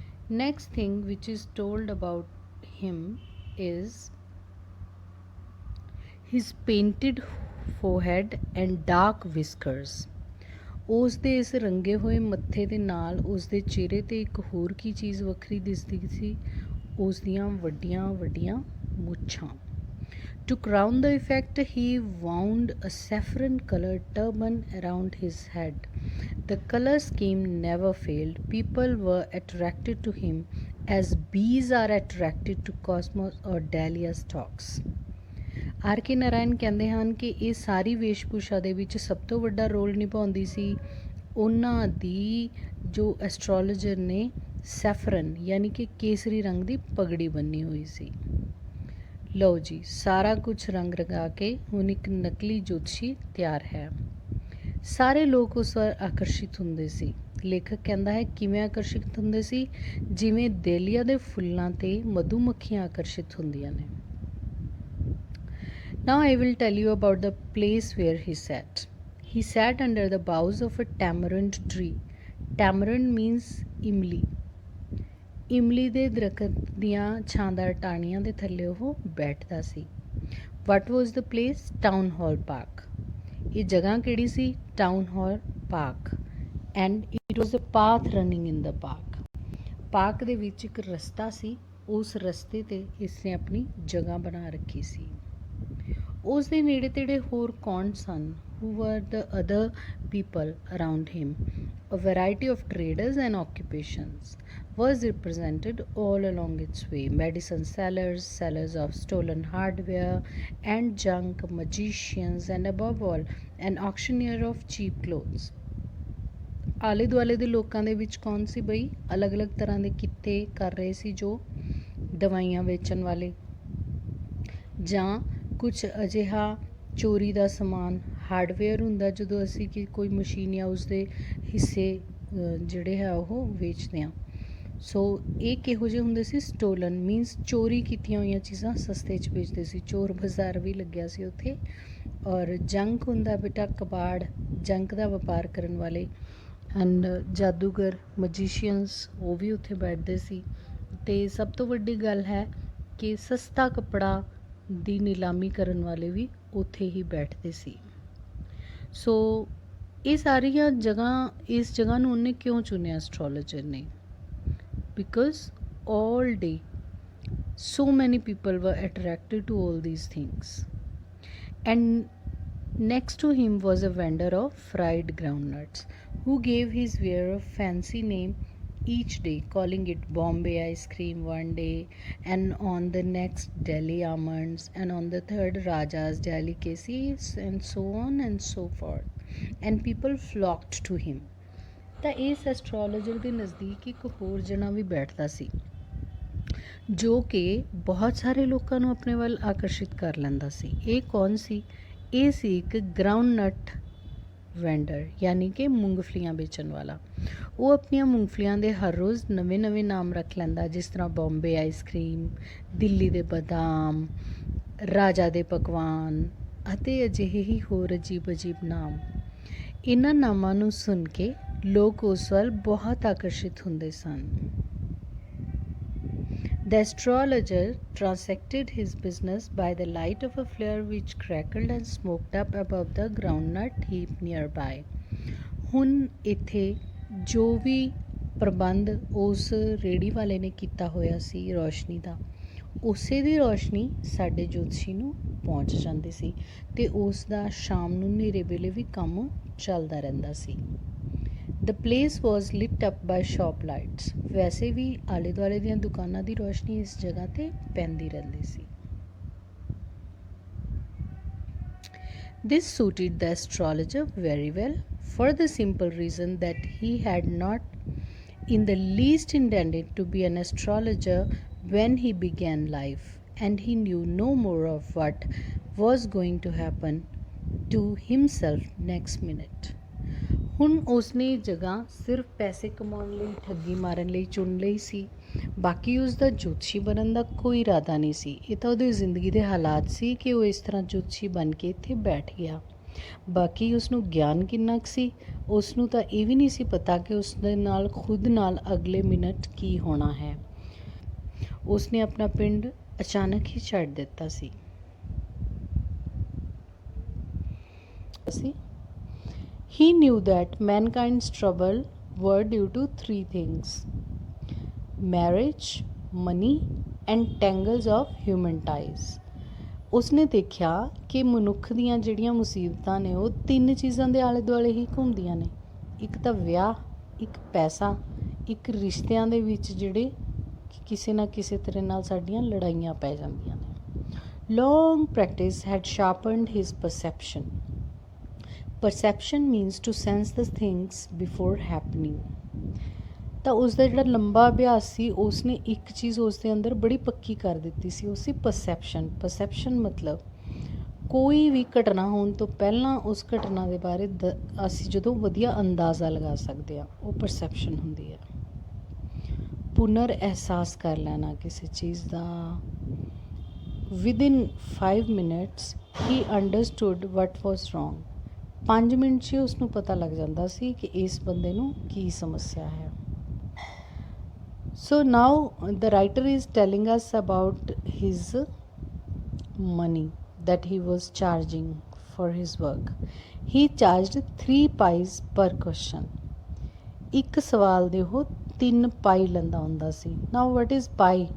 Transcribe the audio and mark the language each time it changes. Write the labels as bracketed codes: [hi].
[en] Next thing which is told about him is his painted forehead and dark whiskers. [pa] ਉਸ ਦੇ ਇਸ ਰੰਗੇ ਹੋਏ ਮੱਥੇ ਦੇ ਨਾਲ ਉਸ ਦੇ ਚਿਹਰੇ 'ਤੇ ਇੱਕ ਹੋਰ ਕੀ ਚੀਜ਼ ਵੱਖਰੀ ਦਿਸਦੀ ਸੀ, ਉਸ ਦੀਆਂ ਵੱਡੀਆਂ ਵੱਡੀਆਂ ਮੁੱਛਾਂ। [en] To crown the effect, he wound a saffron-colored turban around his head. The color scheme never failed. People were attracted to him as bees are attracted to cosmos or dahlia stalks. [pa] R K Narayan ਕਹਿੰਦੇ ਹਨ ਕਿ ਇਹ ਸਾਰੀ ਵੇਸ਼ਭੂਸ਼ਾ ਦੇ ਵਿੱਚ ਸਭ ਤੋਂ ਵੱਡਾ role ਨਿਭਾਉਂਦੀ ਸੀ ਉਹਨਾਂ ਦੀ ਜੋ ਐਸਟਰੋਲੋਜਰ ਨੇ ਸੈਫਰਨ ਯਾਨੀ ਕਿ ਕੇਸਰੀ ਰੰਗ ਦੀ ਪਗੜੀ ਬੰਨੀ ਹੋਈ ਸੀ। ਲਓ ਜੀ, ਸਾਰਾ ਕੁਝ ਰੰਗ ਰਗਾ ਕੇ ਹੁਣ ਇੱਕ ਨਕਲੀ ਜੋਤਸ਼ੀ ਤਿਆਰ ਹੈ। ਸਾਰੇ ਲੋਕ ਉਸ ਵੱਲ ਆਕਰਸ਼ਿਤ ਹੁੰਦੇ ਸੀ। ਲੇਖਕ ਕਹਿੰਦਾ ਹੈ ਕਿਵੇਂ ਆਕਰਸ਼ਿਤ ਹੁੰਦੇ ਸੀ, ਜਿਵੇਂ ਦੇਲੀਆ ਦੇ ਫੁੱਲਾਂ 'ਤੇ ਮਧੂ ਮੱਖੀਆਂ ਆਕਰਸ਼ਿਤ ਹੁੰਦੀਆਂ ਨੇ। [en] Now I will tell you about the place where he sat. He sat under the boughs of a tamarind tree. Tamarind means imli. [pa] ਇਮਲੀ ਦੇ ਦਰਖਤ ਦੀਆਂ ਛਾਂਦਾਰ ਟਾਹਣੀਆਂ ਦੇ ਥੱਲੇ ਉਹ ਬੈਠਦਾ ਸੀ। [en] What was the place? Town Hall Park. [pa] ਇਹ ਜਗ੍ਹਾ ਕਿਹੜੀ ਸੀ? [en] Town Hall Park. And it was a path running in the park. [pa] Park ਦੇ ਵਿੱਚ ਇੱਕ ਰਸਤਾ ਸੀ, ਉਸ ਰਸਤੇ 'ਤੇ ਇਸਨੇ ਆਪਣੀ ਜਗ੍ਹਾ ਬਣਾ ਰੱਖੀ ਸੀ। ਉਸ ਦੇ ਨੇੜੇ ਤੇੜੇ ਹੋਰ ਕੌਣ ਸਨ? [en] Who were the other people around him? A variety of traders and occupations was represented all along its way. Medicine sellers, sellers of stolen hardware and junk, magicians, and above all, an auctioneer of cheap clothes. [pa] ਆਲੇ ਦੁਆਲੇ ਦੇ ਲੋਕਾਂ ਦੇ ਵਿੱਚ ਕੌਣ ਸੀ ਬਈ? ਅਲੱਗ ਅਲੱਗ ਤਰ੍ਹਾਂ ਦੇ ਕਿੱਤੇ ਕਰ ਰਹੇ ਸੀ, ਜੋ ਦਵਾਈਆਂ ਵੇਚਣ ਵਾਲੇ, ਜਾਂ ਕੁਛ ਅਜਿਹਾ ਚੋਰੀ ਦਾ ਸਮਾਨ ਹਾਰਡਵੇਅਰ ਹੁੰਦਾ ਜਦੋਂ ਅਸੀਂ ਕੋਈ ਮਸ਼ੀਨ ਜਾਂ ਉਸਦੇ ਹਿੱਸੇ ਜਿਹੜੇ ਹੈ ਉਹ ਵੇਚਦੇ ਹਾਂ। ਸੋ ਇਹ ਕਿਹੋ ਜਿਹੇ ਹੁੰਦੇ ਸੀ? [en] stolen means [pa] ਚੋਰੀ ਕੀਤੀਆਂ ਹੋਈਆਂ ਚੀਜ਼ਾਂ ਸਸਤੇ 'ਚ ਵੇਚਦੇ ਸੀ। ਚੋਰ ਬਾਜ਼ਾਰ ਵੀ ਲੱਗਿਆ ਸੀ ਉੱਥੇ। ਔਰ ਜੰਕ ਹੁੰਦਾ ਬੇਟਾ ਕਬਾੜ, ਜੰਕ ਦਾ ਵਪਾਰ ਕਰਨ ਵਾਲੇ, ਐਂਡ ਜਾਦੂਗਰ ਮਜੀਸ਼ੀਅਨਸ ਉਹ ਵੀ ਉੱਥੇ ਬੈਠਦੇ ਸੀ। ਅਤੇ ਸਭ ਤੋਂ ਵੱਡੀ ਗੱਲ ਹੈ ਕਿ ਸਸਤਾ ਕੱਪੜਾ ਦੀ ਨਿਲਾਮੀ ਕਰਨ ਵਾਲੇ ਵੀ ਉੱਥੇ ਹੀ ਬੈਠਦੇ ਸੀ। ਸੋ ਇਹ ਸਾਰੀਆਂ ਜਗ੍ਹਾ, ਇਸ ਜਗ੍ਹਾ ਨੂੰ ਉਹਨੇ ਕਿਉਂ ਚੁਣਿਆ ਐਸਟ੍ਰੋਲੋਜਰ ਨੇ? [en] Because all day so many people were attracted to all these things. And next to him was a vendor of fried groundnuts who gave his wearer a fancy name each day, calling it Bombay ice cream one day, and on the next Delhi almonds, and on the third Raja's delicacies, and so on and so forth. And people flocked to him. [pa] ਤਾਂ ਇਸ astrologer ਦੇ ਨਜ਼ਦੀਕ ਇੱਕ ਹੋਰ ਜਣਾ ਵੀ ਬੈਠਦਾ ਸੀ ਜੋ ਕਿ ਬਹੁਤ ਸਾਰੇ ਲੋਕਾਂ ਨੂੰ ਆਪਣੇ ਵੱਲ ਆਕਰਸ਼ਿਤ ਕਰ ਲੈਂਦਾ ਸੀ। ਇਹ ਕੌਣ ਸੀ? ਇਹ ਸੀ ਇੱਕ ਗਰਾਊਂਡਨਟ ਵੈਂਡਰ, ਯਾਨੀ ਕਿ ਮੂੰਗਫਲੀਆਂ ਵੇਚਣ ਵਾਲਾ। ਉਹ ਆਪਣੀਆਂ ਮੂੰਗਫਲੀਆਂ ਦੇ ਹਰ ਰੋਜ਼ ਨਵੇਂ ਨਵੇਂ ਨਾਮ ਰੱਖ ਲੈਂਦਾ, ਜਿਸ ਤਰ੍ਹਾਂ ਬੰਬੇ ਆਈਸਕ੍ਰੀਮ, ਦਿੱਲੀ ਦੇ ਬਦਾਮ, ਰਾਜਾ ਦੇ ਪਕਵਾਨ ਅਤੇ ਅਜਿਹੇ ਹੀ ਹੋਰ ਅਜੀਬ ਅਜੀਬ ਨਾਮ। ਇਹਨਾਂ ਨਾਮਾਂ ਨੂੰ ਸੁਣ ਕੇ ਲੋਕ ਉਸ ਵੱਲ ਬਹੁਤ ਆਕਰਸ਼ਿਤ ਹੁੰਦੇ ਸਨ। [en] The astrologer transacted his business by the light of a flare which crackled and smoked up above the groundnut heap nearby. [pa] ਹੁਣ ਇੱਥੇ ਜੋ ਵੀ ਪ੍ਰਬੰਧ ਉਸ ਰੇਹੜੀ ਵਾਲੇ ਨੇ ਕੀਤਾ ਹੋਇਆ ਸੀ ਰੌਸ਼ਨੀ ਦਾ, ਉਸੇ ਦੀ ਰੌਸ਼ਨੀ ਸਾਡੇ ਜੋਤਸ਼ੀ ਨੂੰ ਪਹੁੰਚ ਜਾਂਦੀ ਸੀ ਅਤੇ ਉਸ ਦਾ ਸ਼ਾਮ ਨੂੰ ਹਨੇਰੇ ਵੇਲੇ ਵੀ ਕੰਮ ਚੱਲਦਾ ਰਹਿੰਦਾ ਸੀ। [en] The place was lit up by shop lights. [pa] ਵੈਸੇ ਵੀ ਆਲੇ ਦੁਆਲੇ ਦੀਆਂ ਦੁਕਾਨਾਂ ਦੀ ਰੋਸ਼ਨੀ ਇਸ ਜਗ੍ਹਾ 'ਤੇ ਪੈਂਦੀ ਰਹਿੰਦੀ ਸੀ। [en] This suited the astrologer very well for the simple reason that he had not in the least intended to be an astrologer when he began life, and he knew no more of what was going to happen to himself next minute. [pa] ਹੁਣ ਉਸਨੇ ਜਗ੍ਹਾ ਸਿਰਫ ਪੈਸੇ ਕਮਾਉਣ ਲਈ, ਠੱਗੀ ਮਾਰਨ ਲਈ ਚੁਣ ਲਈ ਸੀ। ਬਾਕੀ ਉਸਦਾ ਜੋਤਸ਼ੀ ਬਣਨ ਦਾ ਕੋਈ ਇਰਾਦਾ ਨਹੀਂ ਸੀ। ਇਹ ਤਾਂ ਉਹਦੀ ਜ਼ਿੰਦਗੀ ਦੇ ਹਾਲਾਤ ਸੀ ਕਿ ਉਹ ਇਸ ਤਰ੍ਹਾਂ ਜੋਤਸ਼ੀ ਬਣ ਕੇ ਇੱਥੇ ਬੈਠ ਗਿਆ। ਬਾਕੀ ਉਸਨੂੰ ਗਿਆਨ ਕਿੰਨਾ ਕੁ ਸੀ, ਉਸਨੂੰ ਤਾਂ ਇਹ ਵੀ ਨਹੀਂ ਸੀ ਪਤਾ ਕਿ ਉਸਦੇ ਨਾਲ ਖੁਦ ਨਾਲ ਅਗਲੇ ਮਿੰਟ ਕੀ ਹੋਣਾ ਹੈ। ਉਸਨੇ ਆਪਣਾ ਪਿੰਡ ਅਚਾਨਕ ਹੀ ਛੱਡ ਦਿੱਤਾ ਸੀ। [en] He knew that mankind's trouble were due to three things: marriage, money, and tangles of human ties. [pa] ਉਸਨੇ ਦੇਖਿਆ ਕਿ ਮਨੁੱਖ ਦੀਆਂ ਜਿਹੜੀਆਂ ਮੁਸੀਬਤਾਂ ਨੇ ਉਹ ਤਿੰਨ ਚੀਜ਼ਾਂ ਦੇ ਆਲੇ ਦੁਆਲੇ ਹੀ ਘੁੰਮਦੀਆਂ ਨੇ। ਇੱਕ ਤਾਂ ਵਿਆਹ, ਇੱਕ ਪੈਸਾ, ਇੱਕ ਰਿਸ਼ਤਿਆਂ ਦੇ ਵਿੱਚ ਜਿਹੜੇ ਕਿਸੇ ਨਾ ਕਿਸੇ ਤਰ੍ਹਾਂ ਨਾਲ ਸਾਡੀਆਂ ਲੜਾਈਆਂ ਪੈ ਜਾਂਦੀਆਂ ਨੇ। [en] Long practice had sharpened his perception. Perception means to sense the things before happening. [pa] ਤਾਂ ਉਸਦਾ ਜਿਹੜਾ ਲੰਬਾ ਅਭਿਆਸ ਸੀ ਉਸਨੇ ਇੱਕ ਚੀਜ਼ ਉਸਦੇ ਅੰਦਰ ਬੜੀ ਪੱਕੀ ਕਰ ਦਿੱਤੀ ਸੀ, ਉਹ ਸੀ ਪਰਸੈਪਸ਼ਨ। ਪਰਸੈਪਸ਼ਨ ਮਤਲਬ ਕੋਈ ਵੀ ਘਟਨਾ ਹੋਣ ਤੋਂ ਪਹਿਲਾਂ ਉਸ ਘਟਨਾ ਦੇ ਬਾਰੇ ਅਸੀਂ ਜਦੋਂ ਵਧੀਆ ਅੰਦਾਜ਼ਾ ਲਗਾ ਸਕਦੇ ਹਾਂ, ਉਹ ਪਰਸੈਪਸ਼ਨ ਹੁੰਦੀ ਹੈ। ਪੁਨਰ ਅਹਿਸਾਸ ਕਰ ਲੈਣਾ ਕਿਸੇ ਚੀਜ਼ ਦਾ। [en] Within 5 minutes ਹੀ understood what was wrong. [pa] 5 ਮਿੰਟ 'ਚ ਉਸਨੂੰ ਪਤਾ ਲੱਗ ਜਾਂਦਾ ਸੀ ਕਿ ਇਸ ਬੰਦੇ ਨੂੰ ਕੀ ਸਮੱਸਿਆ ਹੈ। [en] So now the writer is telling us about his money that he was charging for his work. He charged 3 pies per question. [pa] ਇੱਕ ਸਵਾਲ ਦੇ ਉਹ 3 ਪਾਈ ਲੈਂਦਾ ਹੁੰਦਾ ਸੀ। [en] Now what is pi?